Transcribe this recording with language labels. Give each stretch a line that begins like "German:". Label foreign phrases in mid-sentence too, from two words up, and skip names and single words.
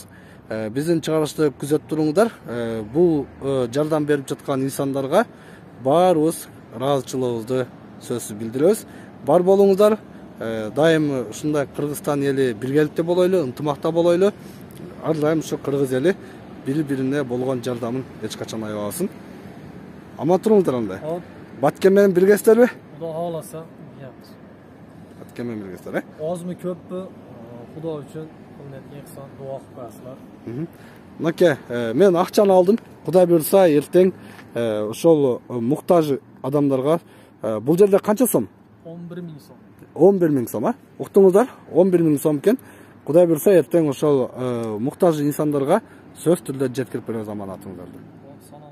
Kyrgyz: Биздин чыгарылышты күзөтүп туруңуздар. Бул жардам берип жаткан инсандарга баарыбыз ыраазычылыгыбызды сөзсүз билдиребиз. Бар болуңуздар. Дайым ушундай Кыргызстан эли биргеликте болойлу, ынтымакта болойлу. Ар дайым ушу кыргыз эли бири-бирине болгон жардамын эч качан аябасын. Аман туруңуздар анда. Баткен менен биргесиздерби?
Uzbek: Xudo xohlasa, yapmiz.
Kyrgyz: Баткен менен биргесиздер,
Uzbek: Ozmi ko'pmi? Xudo uchun qilinayotgan ihson duo qilib qo'yasizlar.
Kyrgyz: Мынакей, мен акчаны алдым. Кудай буйрса эртең ошол муктаж адамдарга бул жерде канча сом? 11.000 сом. 11.000 сом, Уктуңуздар? 11.000 сом экен. Кудай буйрса эртең ошол муктаж инсандарга сөзсүз түрдө жеткирип беребиз аманатыңыздарды.